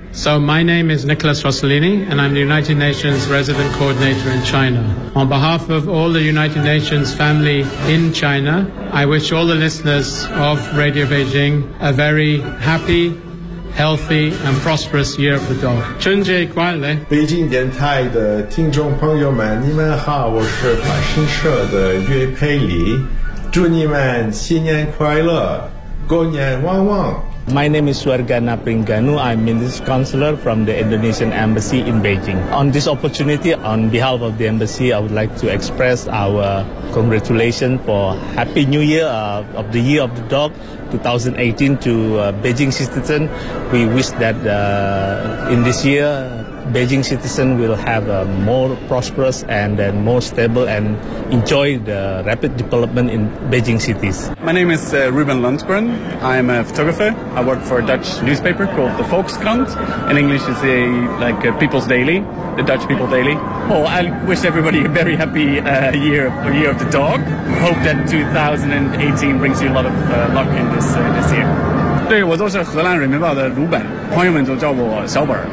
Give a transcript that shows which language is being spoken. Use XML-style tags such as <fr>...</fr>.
<en>So my name is Nicholas Rossellini, and I'm the United Nations Resident Coordinator in China. On behalf of all the United Nations family in China, I wish all the listeners of Radio Beijing a very happy, healthy, and prosperous Year of the Dog.</en> <zh>春节快乐！北京电台的听众朋友们，你们好，我是法新社的岳佩里，祝你们新年快乐，过年旺旺。</zh> <en>My name is Suargana Pringanu. I'm Minister Counselor from the Indonesian Embassy in Beijing. On this opportunity, on behalf of the Embassy, I would like to express our congratulations for Happy New Year of the Year of the Dog 2018 to Beijing citizens. We wish that in this year, Beijing citizens will have a more prosperous and then more stable and enjoy the rapid development in Beijing cities. My name is Ruben Lundgren. I'm a photographer. I work for a Dutch newspaper called the Volkskrant. In English, it's a People's Daily, the Dutch People Daily. Oh, I wish everybody a very happy year of the dog. Hope that 2018 brings you a lot of luck in this year.</en> <zh>对，我都是荷兰人民报的鲁本，朋友们都叫我小本。</zh>